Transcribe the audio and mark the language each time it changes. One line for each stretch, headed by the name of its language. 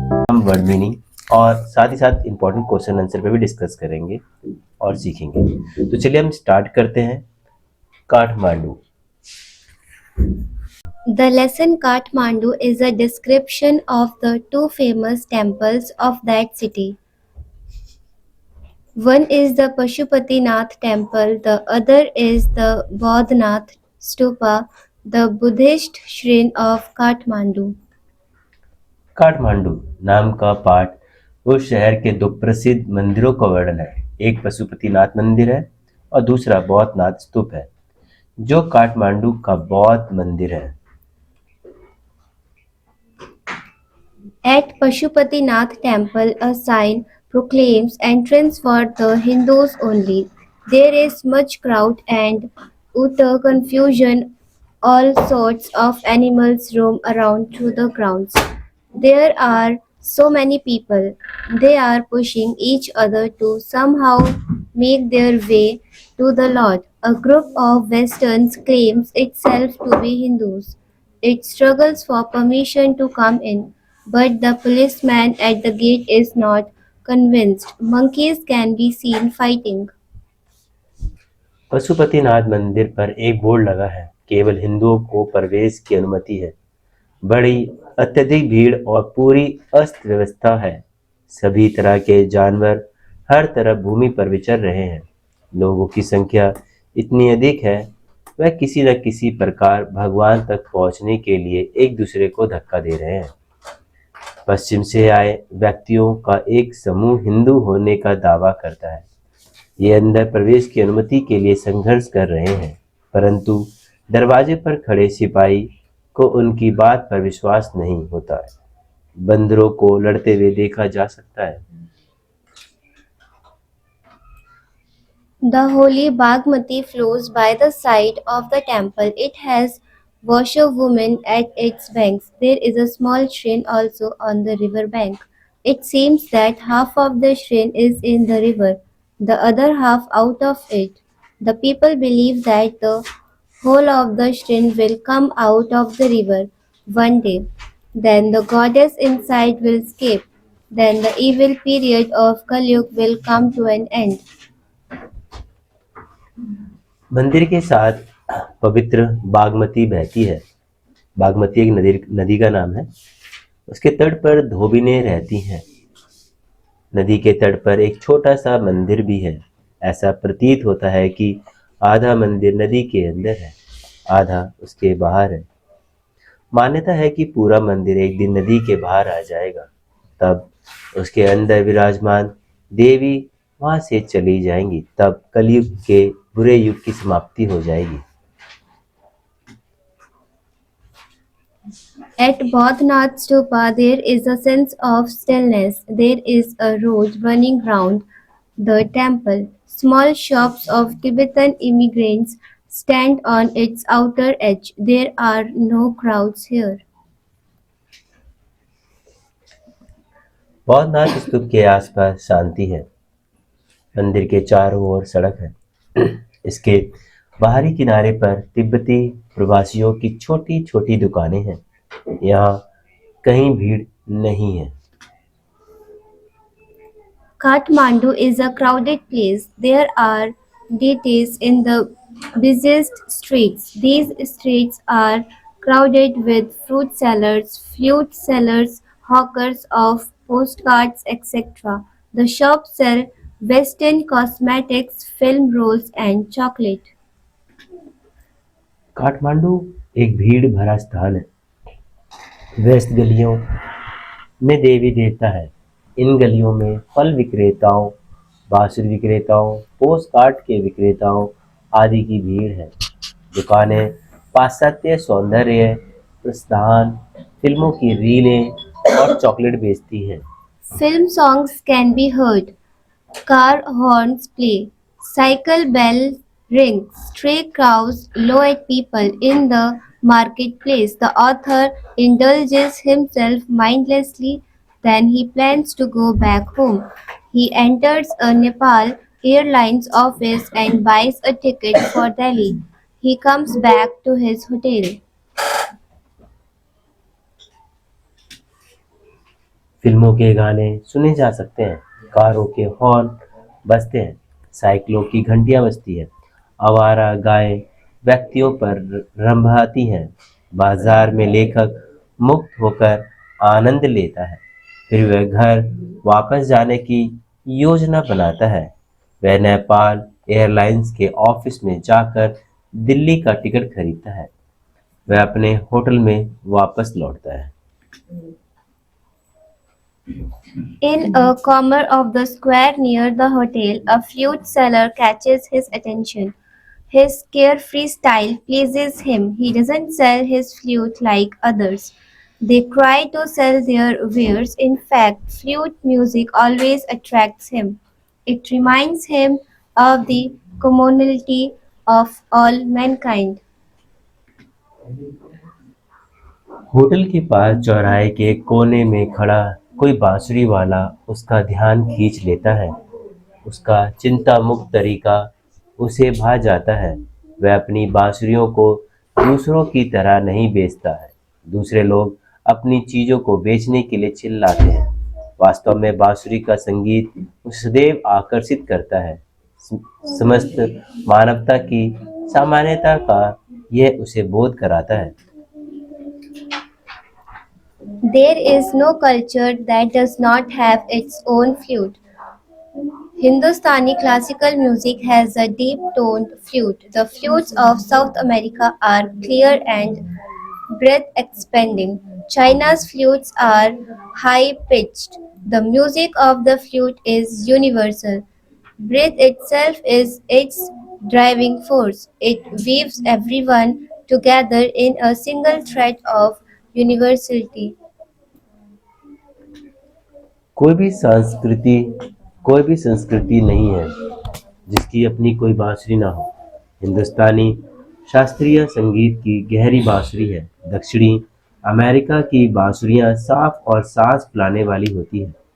Hindi: हम
English: word meaning
Hindi: और साथ ही साथ
English: important question answer
Hindi: पे भी डिस्कस करेंगे और सीखेंगे। तो चलिए हम स्टार्ट करते हैं। Kathmandu.
English: The lesson Kathmandu is a description of the two famous temples of that city. One is the Pashupatinath temple, the other is the Bodhnath stupa, the Buddhist shrine of Kathmandu.
Hindi: Kathmandu नाम का पाठ उस शहर के दो प्रसिद्ध मंदिरों का वर्णन है। एक पशुपतिनाथ मंदिर है और दूसरा बौद्धनाथ स्तूप है, जो काठमांडू का बौद्ध मंदिर है।
English: At Pashupatinath temple, a sign proclaims entrance for the Hindus only. There is much crowd and utter confusion. All sorts of animals roam around through the grounds. There are so many people. They are pushing each other to somehow make their way to the Lord. A group of Westerns claims itself to be Hindus. It struggles for permission to come in, but the policeman at the gate is not convinced. Monkeys can be seen fighting.
Hindi: Pashupatinath मंदिर पर एक board लगा है, केवल हिंदुओं को प्रवेश की अनुमति है। बड़ी अत्यधिक भीड़ और पूरी अस्त व्यवस्था है। सभी तरह के जानवर हर तरफ भूमि पर विचर रहे हैं। लोगों की संख्या इतनी अधिक है, वह किसी न किसी प्रकार भगवान तक पहुंचने के लिए एक दूसरे को धक्का दे रहे हैं। पश्चिम से आए व्यक्तियों का एक समूह हिंदू होने का दावा करता है। ये अंदर प्रवेश की अनुमति के लिए संघर्ष कर रहे हैं, परंतु दरवाजे पर खड़े सिपाही को उनकी बात पर विश्वास नहीं होता है। बंदरों को लड़ते हुए देखा जा सकता है।
English: The holy Bagmati flows by the side of the temple. It has washerwomen at its banks. There is a small shrine also on the river bank. It seems that half of the shrine is in the river, the other half out of it. The people believe that the whole of the shrine will come out of the river one day. Then the goddess inside will escape. Then the evil period of Kalyug will come to an end.
Hindi: मंदिर के साथ पवित्र बागमती बहती है। बागमती एक नदी का नाम है। उसके तट पर धोबिनें रहती हैं। नदी के तट पर एक छोटा सा मंदिर भी है। ऐसा प्रतीत होता है कि आधा मंदिर नदी के अंदर है, आधा उसके बाहर है। मान्यता है कि पूरा मंदिर एक दिन नदी के बाहर आ जाएगा, तब उसके अंदर विराजमान देवी वहां से चली जाएंगी। तब कलयुग के बुरे युग की समाप्ति हो जाएगी।
English: At Bodhnath Stupa, there is a sense of stillness. There is a road running round the temple. Small shops of Tibetan immigrants stand on its outer edge. There are no crowds here.
Hindi: Boudhanath स्तूप के आसपास शांति है। मंदिर के चारों ओर सड़क है। इसके बाहरी किनारे पर तिब्बती प्रवासियों की छोटी छोटी दुकानें हैं। यहाँ कहीं भीड़ नहीं है।
English: Kathmandu is a crowded place. There are deities in the busiest streets. These streets are crowded with fruit sellers, flute sellers, hawkers of postcards, etc. The shops sell Western cosmetics, film rolls, and chocolate.
Hindi: Kathmandu एक भीड़ भरा स्थान है। व्यस्त गलियों में देवी देवता है। इन गलियों में फल विक्रेताओं, बांसुरी विक्रेताओं, पोस्ट कार्ड के विक्रेताओं आदि की भीड़ है। दुकानें पाश्चात्य सौंदर्य प्रस्थान, फिल्मों की रीलें और चॉकलेट बेचती हैं।
English: Film songs can be heard. Car horns play, cycle bells ring, stray crows low at people in the marketplace. The author indulges himself mindlessly, then he plans to go back home. He enters a Nepal Airlines office and buys a ticket for Delhi. He comes back to his hotel.
Hindi: फिल्मों के गाने सुने जा सकते हैं, कारों के horn बजते हैं, साइकिलों की घंटियां बजती हैं, आवारा गायें व्यक्तियों पर रंभाती हैं, बाजार में लेखक मुक्त होकर आनंद लेता है, फिर वह घर वापस जाने की योजना बनाता है, वह नेपाल एयरलाइंस के ऑफिस में जाकर दिल्ली का टिकट खरीदता है, वह अपने होटल में वापस लौटता है।
English: In a corner of the square near the hotel, a flute seller catches his attention. His carefree style pleases him. He doesn't sell his flute like others. They try to sell their wares. In fact, flute music always attracts him. It reminds him of the commonality of all mankind.
Hindi: Hotel के पास चौराहे के कोने में खड़ा कोई बांसुरी वाला उसका ध्यान खींच लेता है। उसका चिंता मुक्त तरीका उसे भा जाता है। वह अपनी बांसुरियों को दूसरों की तरह नहीं बेचता है। दूसरे लोग अपनी चीजों को बेचने के लिए चिल्लाते हैं। वास्तव में बांसुरी का संगीत उसे सदैव आकर्षित करता है। समस्त मानवता की सामान्यता का यह उसे बोध कराता है।
English: There is no culture that does not have its own flute. Hindustani classical music has a deep toned flute. The flutes of South America are clear and breath expanding. China's flutes are high pitched. The music of the flute is universal. Breath itself is its driving force. It weaves everyone together in a single thread of universality.
Hindi: कोई भी संस्कृति कोई भी संस्कृति नहीं है जिसकी अपनी कोई बांसुरी ना हो। हिंदुस्तानी शास्त्रीय संगीत की गहरी बांसुरी है। दक्षिणी अमेरिका की बांसुरियां साफ और सांस फुलाने वाली होती हैं।